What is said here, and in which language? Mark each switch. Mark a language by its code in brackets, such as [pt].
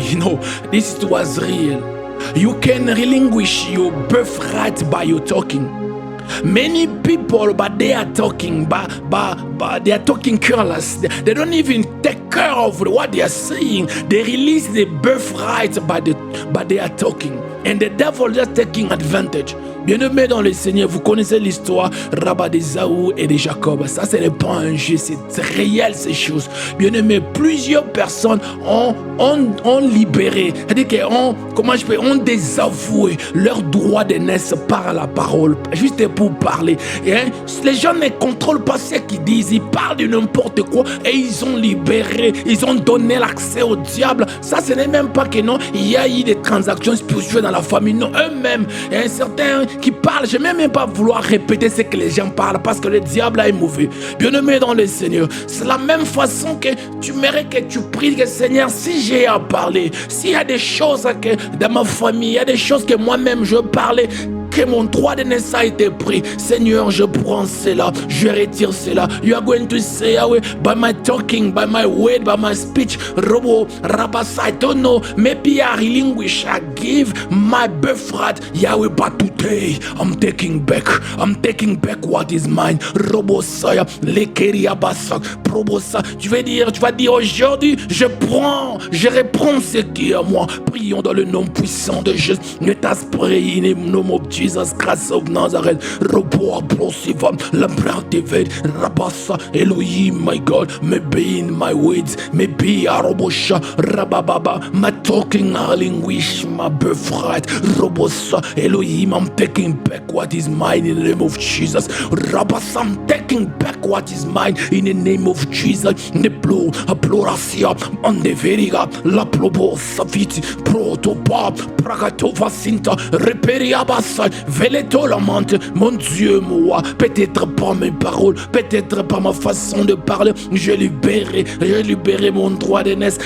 [en] You know, this was real. You can relinquish your birthright by your talking. Many people, but they are talking, but they are talking careless. They don't even take care of what they are saying. They release the birthright, but they are talking. And the devil just taking advantage. [fr] Bien-aimés dans le Seigneur, vous connaissez l'histoire Rabba d'Ésaü et de Jacob. Ça, ce n'est pas un jeu, c'est réel ces choses. Bien-aimés, plusieurs personnes ont libéré, c'est-à-dire ont désavoué leur droit d'aînesse par la parole, juste pour parler. Et, les gens ne contrôlent pas ce qu'ils disent, ils parlent de n'importe quoi et ils ont libéré, ils ont donné l'accès au diable. Ça, ce n'est même pas que non, il y a eu des transactions spirituelles dans la famille. Non, eux-mêmes, il y a un certain qui parle, je ne vais même pas vouloir répéter ce que les gens parlent parce que le diable est mauvais. Bien-aimé dans le Seigneur, c'est la même façon que tu mérites que tu pries que Seigneur, si j'ai à parler, s'il y a des choses que dans ma famille, il y a des choses que moi-même je veux parler, que mon droit de naissance a été pris. Seigneur, je prends cela, je retire cela. [en] You are going to say, Yahweh, by my talking, by my word, by my speech, Robo, Rabas, I don't know, maybe I relinquish, I give my birthright, Yahweh, but today, I'm taking back what is mine. Robo, Saya, Lekeria, Basak, Robosa. [fr] Tu vas dire aujourd'hui, je reprends ce qui est à moi. Prions dans le nom puissant de Jésus. [en] Let us pray in the name of Jesus Christ of Nazareth. Robo aplosiva, la bractivate, Rabasa, Elohim, my God, may be in my words, may be a robosha, Rabababa, my talking language, my birthright, Robosa, Elohim, I'm taking back what is mine in the name of Jesus. Rabasa, I'm taking back what is mine in the name of Jesus. Ne plo, a plorasia, andeveriga, la plobo, saviti, protopa, pragatova sinta, reperiabasa, veletolamente, [fr] mon Dieu, moi, peut-être par mes paroles, peut-être par ma façon de parler, j'ai libéré mon droit d'aînesse.